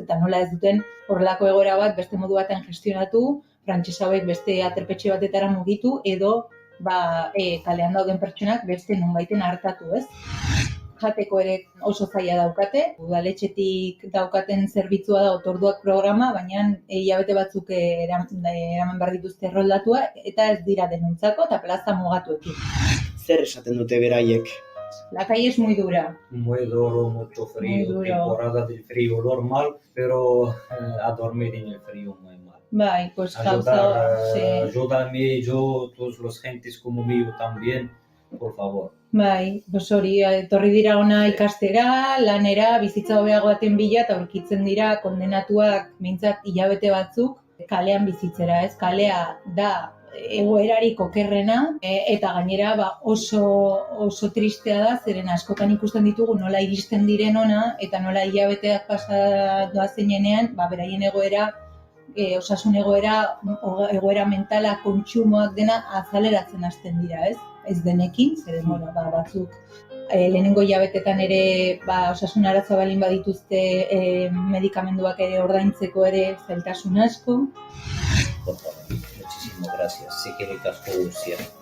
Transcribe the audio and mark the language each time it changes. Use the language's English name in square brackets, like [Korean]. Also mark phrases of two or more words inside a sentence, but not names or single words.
[Basque] Eta nola ez duten horrelako egoera bat beste modu batean gestionatu, frantses hauek beste aterpetxe batetara mugitu edo kalean dauden pertsonak beste nonbaiten hartatu, ez? Jateko ere oso zaila daukate, udaletxetik daukaten zerbitzua da otorduak programa, baina hilabete batzuk eraman behar dituzte erroldatua eta ez dira denuntzako eta plaza mugatuekin. Zer esaten dute beraiek? [Spanish] La calle es muy dura. Muy duro, mucho frío, temporada del frío normal, pero a dormir en el frío muy mal. [Basque] Bai, pues [Spanish] ayúdame, yo, todos los gentes como mío también, por favor. [Basque] Bai, hori, etorri dira ona ikastera, lanera, bizitza hobeago baten bila, eta aurkitzen dira kondenatuak mintzat hilabete batzuk kalean bizitzera, ez? Kalea da egoerarik okerrena, eta gainera oso tristea da, zeren askotan ikusten ditugu nola iristen diren ona, eta nola hilabeteak pasa doazenean, beraien egoera, osasun egoera mentala, kontsumoak dena azaleratzen hasten dira, ez? Ez denekin, zeren, batzuk lehenengo hilabetetan ere osasun arazo balin badituzte medikamenduak ere ordaintzeko ere zailtasun asko. [Spanish] Por favor, muchísimas gracias. Sí que me casco guztia.